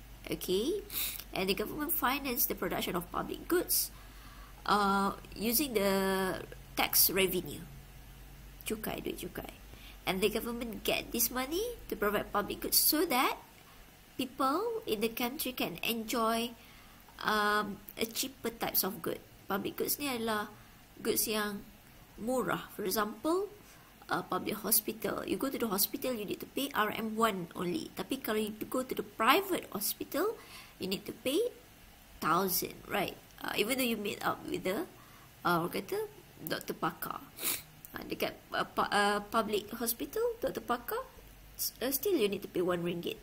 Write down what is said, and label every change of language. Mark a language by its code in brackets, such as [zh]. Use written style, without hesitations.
[en] Okay, and the government finance the production of public goods using the tax revenue, [ms] duit cukai, [en] and the government get this money to provide public goods so that people in the country can enjoy a cheaper types of good. [ms] Public goods ni adalah goods yang murah. [en] For example, public hospital. You go to the hospital, you need to pay RM1 only. [ms] Tapi kalau [en] you go to the private hospital, you need to pay 1,000, right? Even though you meet up with the [ms] kata doktor pakar. Dekat [en] public hospital, [ms] doktor pakar, [en] still you need to pay RM1.